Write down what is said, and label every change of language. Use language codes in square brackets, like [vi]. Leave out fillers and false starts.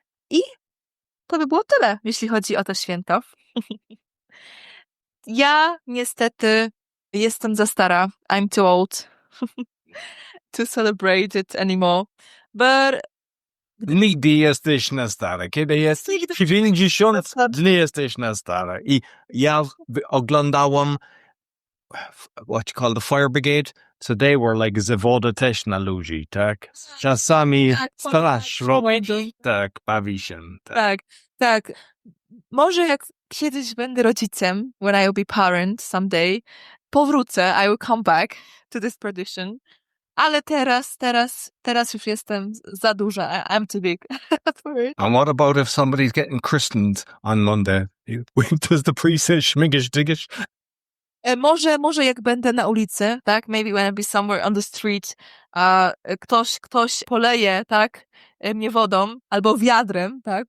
[pl] I to by było tyle, jeśli chodzi o to święto. Ja niestety jestem za stara. [en] I'm too old to celebrate it anymore. But [pl] Nigdy jesteś na stare. Kiedy jesteś 90, nie jesteś na stare. I ja oglądałem [en] what you call the fire brigade. So they were like [pl] zawoda też na ludzi, tak? Czasami straż robi, tak, bawi się. Tak. Może jak kiedyś będę rodzicem, [en] when I will be parent someday, [pl] powrócę, [en] I will come back to this tradition. [pl] Ale teraz już jestem za duża. [en] I'm too big for it. And what about if somebody's getting christened on Monday? Does the priest say Śmigus-Dyngus? [pl] Może jak będę na ulicy, tak? [en] Maybe when I be somewhere on the street, [pl] ktoś poleje, tak? Mnie wodą albo wiadrem, tak?